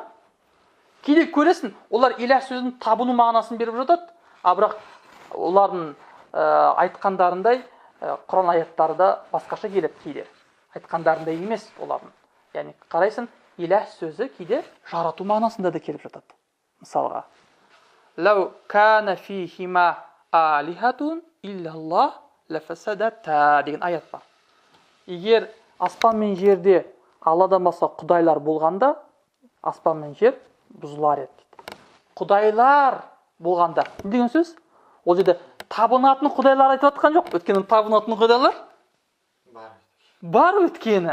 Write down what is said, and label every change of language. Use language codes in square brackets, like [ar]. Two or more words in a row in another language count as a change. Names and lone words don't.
[kk] Кейде көресің, олар иләх сөзін табыну мағынасын беріп жатады, бірақ олардың айтқандарындай Құран аяттары да басқаша келеді кейде. Айтқандарындай емес олардың. Яғни қарайсың, иләх сөзі кейде жарату мағынасында да келіп жатады. [ar] Мысалға, «لو كان فيهما آلهة إلا الله لفسدتا» [kk] деген аят бар. Егер аспан мен жерде Алладан басқа құдайлар болғанда, аспан мен жер бұзылар еді. Құдайлар болғанда. Не деген сөз? Ол жерде табынатын құдайлар айтып жатқан жоқ. Өткені табынатын құдайлар бар өткені.